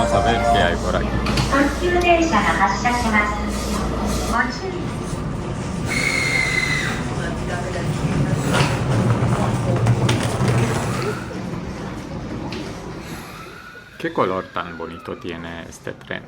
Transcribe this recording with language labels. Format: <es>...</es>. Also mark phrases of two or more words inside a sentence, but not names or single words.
<es>ver qué hay por aquí.</es> <ja>特急電車が発車します。ご注意。</ja> <es>Qué color tan bonito tiene este tren.</es>